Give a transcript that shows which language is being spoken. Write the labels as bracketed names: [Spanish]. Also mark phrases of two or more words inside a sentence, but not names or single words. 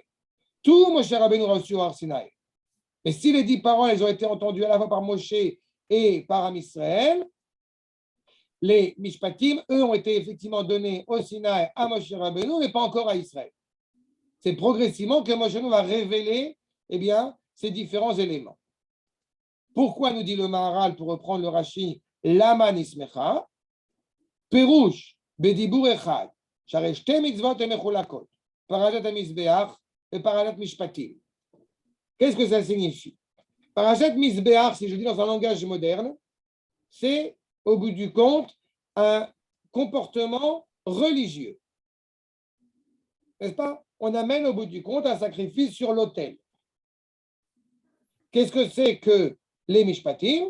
[French] Tout Moshe Rabbeinu a reçu au Har Sinaï. Mais si les 10 paroles, elles ont été entendues à la fois par Moshe et par Am Israël, les Mishpatim, eux, ont été effectivement donnés au Sinaï à Moshe Rabbeinu, mais pas encore à Israël. C'est progressivement que Moshe Rabbeinu va révéler eh bien, ces différents éléments. Pourquoi nous dit le Maharal, pour reprendre le Rashi, [Hebrew] למה נסמכה, פירוש, בדיבור אחד, שהרי שתי מצוות מחולקות, [French] Parashat HaMizbeach et Parashat Mishpatim. Qu'est-ce que ça signifie? Parashat Mizbeach, si je dis dans un langage moderne, c'est au bout du compte un comportement religieux. N'est-ce pas? On amène au bout du compte un sacrifice sur l'autel. Qu'est-ce que c'est que les Mishpatim?